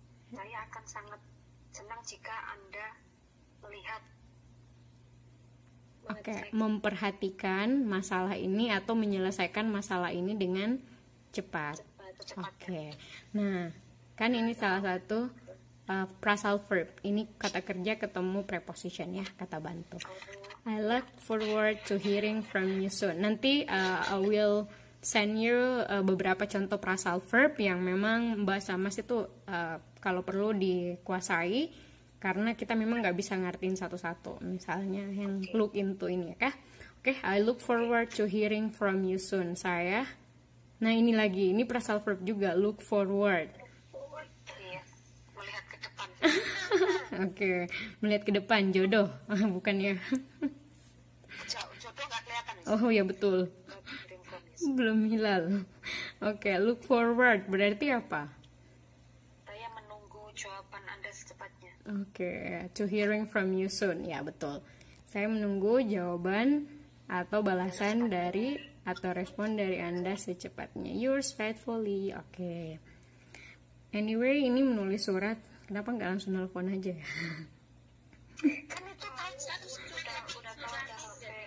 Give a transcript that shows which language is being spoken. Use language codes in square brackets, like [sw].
[id] Saya akan sangat senang jika Anda melihat. Oke, memperhatikan masalah ini atau menyelesaikan masalah ini dengan cepat. Oke. Nah, kan ini salah satu phrasal verb. Ini kata kerja ketemu preposition ya, kata bantu. [en] I look forward to hearing from you soon. [id] Nanti [en] I will send you [id] beberapa contoh phrasal verb yang memang bahasa Mas itu kalau perlu dikuasai. Karena kita memang nggak bisa ngertiin satu-satu. Misalnya yang look into ini ya kah? [en] Oke, I look forward to hearing from you soon. [id] Saya. Nah ini lagi, ini phrasal verb juga, look forward. Iya, melihat ke depan. Oke, melihat ke depan, jodoh. Bukan ya? Jodoh nggak kelihatan. Oh ya betul. Belum hilal. Oke, look forward berarti apa? Saya menunggu jawaban Anda secepatnya. [en] Oke, to hearing from you soon. [id] Ya, betul. Saya menunggu jawaban atau balasan dari atau respon dari Anda secepatnya. [en] Yours faithfully. [id] Oke. Anyway, ini menulis surat. Kenapa nggak langsung nelfon aja ya? Kan itu kan udah tahu ada HP.